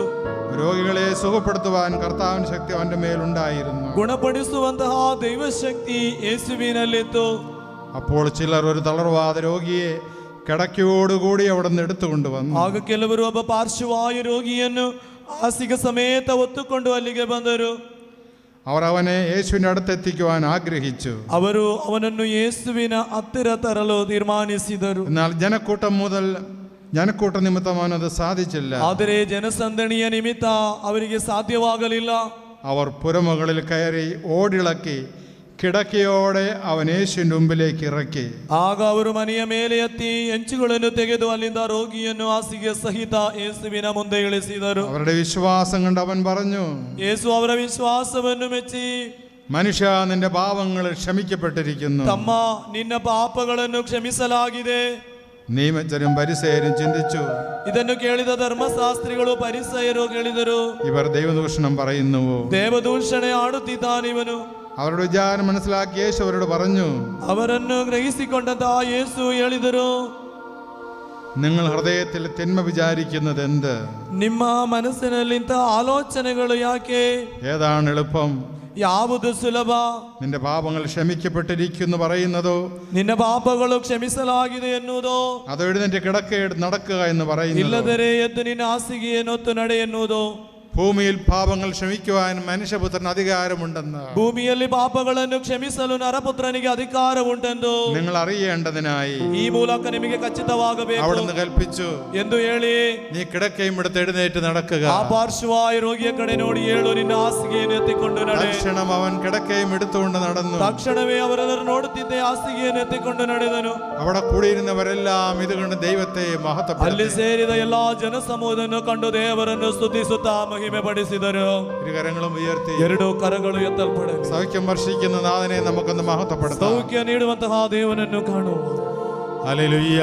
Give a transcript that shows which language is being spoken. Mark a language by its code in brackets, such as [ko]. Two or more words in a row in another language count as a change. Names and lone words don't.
[ml] രോഗികളെ സുഖപ്പെടുത്തുവാൻ കർത്താവിന്റെ ശക്തി അവന്റെ മേലുണ്ടായിരുന്നു. [kn] ಗುಣಪಡಿಸುವಂತಹ ದೈವಶಕ್ತಿ ಯೇಸುವಿನಲ್ಲಿತ್ತು. [ml] അപ്പോൾ ചിലർ ഒരു തളർവാദ രോഗിയെ കിടക്കയോടുകൂടി അവിടെ നിന്ന് എടുത്തുകൊണ്ടുവന്നു. [kn] ಆಗ ಕೆಲವರು ಒಬ್ಬ ಪಾರ್ಶ್ವವಾಯು ರೋಗಿಯನ್ನು ಹಾಸಿಗೆ ಸಮೇತ ಹೊತ್ತುಕೊಂಡು ಅಲ್ಲಿಗೆ ಬಂದರು. [ml] അവർ അവനെ യേശുവിന്റെ അടുത്തെത്തിക്കുവാൻ ആഗ്രഹിച്ചു. [kn] ಅವರು ಅವನನ್ನು ಯೇಸುವಿನ ಹತ್ತಿರ ತರಲು ತೀರ್ಮಾನಿಸಿದರು. [ml] എന്നാൽ ജനക്കൂട്ട നിമിത്തം അവനത് സാധിച്ചില്ല. [kn] ಆದರೆ ಜನಸಂದಣಿಯ ನಿಮಿತ್ತ ಅವರಿಗೆ ಸಾಧ್ಯವಾಗಲಿಲ್ಲ. [ml] അവർ പുരമുകളിൽ കയറി ഓടിളക്കി കിടക്കയോടെ അവൻ യേശുവിന്റെ മുമ്പിലേക്ക് ഇറക്കി. [kn] ಆಗ ಅವರು ಮನೆಯ ಮೇಲೆ ಎತ್ತಿ ಹೆಂಚುಗಳನ್ನು ತೆಗೆದು ಅಲ್ಲಿಂದ ರೋಗಿಯನ್ನು ಹಾಸಿಗೆ ಸಹಿತ ಯೇಸುವಿನ ಮುಂದೆ ಇಳಿಸಿದರು. [ml] അവരുടെ വിശ്വാസം കണ്ട് അവൻ പറഞ്ഞു, [kn] ಯೇಸು ಅವರ ವಿಶ್ವಾಸವನ್ನು ಮೆಚ್ಚಿ, [ml] മനുഷ്യ നിന്റെ പാപങ്ങൾ ക്ഷമിക്കപ്പെട്ടിരിക്കുന്നു. [kn] ತಮ್ಮ ನಿನ್ನ ಪಾಪಗಳನ್ನು ಕ್ಷಮಿಸಲಾಗಿದೆ. [ml] നിയമജ്ഞരും പരിസയരും ചിന്തിച്ചു, [kn] ಇದನ್ನು ಕೇಳಿದ ಧರ್ಮಶಾಸ್ತ್ರಿಗಳು ಪರಿಸಯರು ಕೇಳಿದರು, [ml] ഇവർ ദൈവദൂഷണം പറയുന്നുവോ? [kn] ದೇವದೂಷಣೆ ಆಡುತ್ತಿದ್ದಾನಿವನು. [ml] അവരുടെ വിചാരം മനസ്സിലാക്കി യേശു അവരോട് പറഞ്ഞു, [kn] ಅವರನ್ನು ಗ್ರಹಿಸಿಕೊಂಡಂತಹ ಯೇಸು ಹೇಳಿದರು, [ml] നിങ്ങൾ ഹൃദയത്തിൽ തിന്മ വിചാരിക്കുന്നത് എന്ത്? [kn] ನಿಮ್ಮ ಮನಸ್ಸಿನಲ್ಲಿಂತ ಆಲೋಚನೆಗಳು ಯಾಕೆ? [ml] ഏതാണ് എളുപ്പം? [kn] ಯಾವುದು ಸುಲಭ? [ml] നിന്റെ പാപങ്ങൾ ക്ഷമിക്കപ്പെട്ടിരിക്കുന്നു പറയുന്നതോ, [kn] ನಿನ್ನ ಪಾಪಗಳು ಕ್ಷಮಿಸಲಾಗಿದೆ ಎನ್ನುವುದೋ, [ml] അതോ എഴുന്നേറ്റ് കിടക്കയെടുത്ത് നടക്കുക എന്ന് പറയുന്നു? [kn] ಇಲ್ಲದರೆ ಎದ್ದು ನಿನ್ನ ಹಾಸಿಗೆ ಹೊತ್ತು ನಡೆ ಎನ್ನುವುದೋ? [ml] ഭൂമിയിൽ പാപങ്ങൾ ക്ഷമിക്കുവാൻ മനുഷ്യപുത്രന് അധികാരമുണ്ടെന്ന് [kn] ಭೂಮಿಯಲ್ಲಿ ಪಾಪಗಳನ್ನು ಕ್ಷಮಿಸಲು ನರಪುತ್ರನಿಗೆ ಅಧಿಕಾರ ಉಂಟೆಂದು [ml] നിങ്ങൾ അറിയേണ്ടതിനായി [kn] ಈ ಮೂಲಕ ನಿಮಗೆ ಖಚಿತವಾಗಬೇಕು [ml] അവിടുന്ന് കൽപ്പിച്ചു [kn] ಎಂದು ಹೇಳಿ, [ml] നീ കിടക്കയും എടുത്ത് എഴുന്നേറ്റ് നടക്കുക. [kn] ಆ ಪಾರ್ಶ್ವವಾಯು ರೋಗಿಯ ಕಡೆ ನೋಡಿ ಹೇಳು, ನಿನ್ನ ಹಾಸಿಗೆಯನ್ನು ಎತ್ತಿಕೊಂಡು ನಡೆ. [ml] തൽക്ഷണം അവൻ കിടക്കയും എടുത്തുകൊണ്ട് നടന്നു. [kn] ತಕ್ಷಣವೇ ಅವರೆಲ್ಲರೂ ನೋಡುತ್ತಿದ್ದೆ, ಹಾಸಿಗೆಯನ್ನು ಎತ್ತಿಕೊಂಡು ನಡೆದನು. [ml] അവിടെ കൂടിയിരുന്നവരെല്ലാം ഇത് കണ്ട് ദൈവത്തെ [kn] ಅಲ್ಲಿ [ml] മഹത്വപ്പെടുത്തി [kn] ಸೇರಿದ ಎಲ್ಲಾ ಜನಸಮೂಹವನ್ನು ಕಂಡು ದೇವರನ್ನು ಸ್ತುತಿಸುತ್ತಾ ಮಹಿಮೆ ಪಡಿಸಿದರು. [ml] ഇരുകരങ്ങളും ഉയർത്തി [kn] ಎರಡು ಕರಗಳು ಎತ್ತಲ್ಪಡಲಿ. [ml] സൗഖ്യം വർഷിക്കുന്ന നാഥനെ നമുക്കൊന്ന് മഹത്വപ്പെടുത്താം. [kn] ಸೌಖ್ಯ ನೀಡುವಂತಹ ದೇವನನ್ನು ಕಾಣುವ. [ml] ഹല്ലേലൂയ,